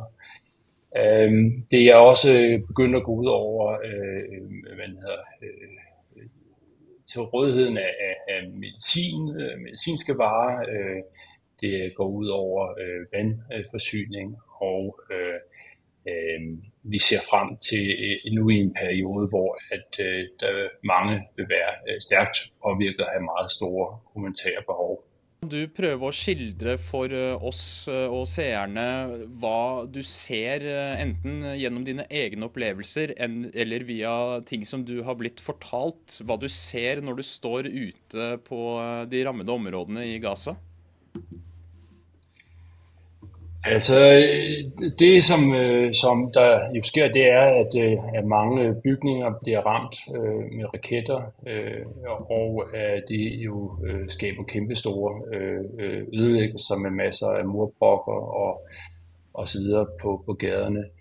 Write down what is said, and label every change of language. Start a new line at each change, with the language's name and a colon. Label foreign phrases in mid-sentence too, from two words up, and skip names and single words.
Danish: Det er også begyndt at gå ud over til rådigheden af medicinske varer. Det går ud over vandforsyning, og vi ser frem til nu i en periode, hvor at der mange vil være stærkt påvirket og have meget store humanitære behov.
Norwegian: Du prøver å skildre for oss og seerne hva du ser, enten gjennom dine egne opplevelser eller via ting som du har blitt fortalt, hva du ser når du står ute på de rammede områdene i Gaza?
Danish: Altså, det som der jo sker, det er, at mange bygninger bliver ramt med raketter, og det jo skaber kæmpe store ødelæggelser med masser af murbrokker og så videre på gaderne.